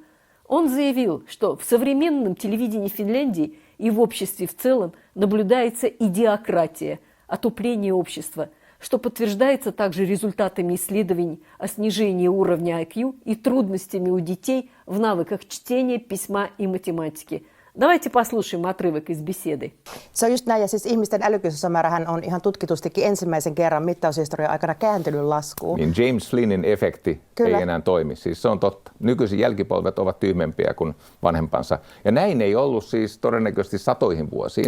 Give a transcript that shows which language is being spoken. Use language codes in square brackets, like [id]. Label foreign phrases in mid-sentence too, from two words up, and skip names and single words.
[ru] Он заявил, что в современном телевидении Финляндии и в обществе в целом наблюдается идиократия, отупление общества, что подтверждается также результатами исследований о снижении уровня IQ и трудностями у детей в навыках чтения, письма и математики. Давайте послушаем отрывок из беседы. [fi] Se on just näin, ja siis ihmisten älykkyysmäärähän on ihan tutkitustikin ensimmäisen kerran mittaushistorian aikana kääntynyt laskuun. Niin James Flynnin efekti ei enää toimi. Siis se on totta. Nykyisin jälkipolvet ovat tyhmempiä kuin vanhempansa. Ja näin ei ollut siis todennäköisesti satoihin vuosiin.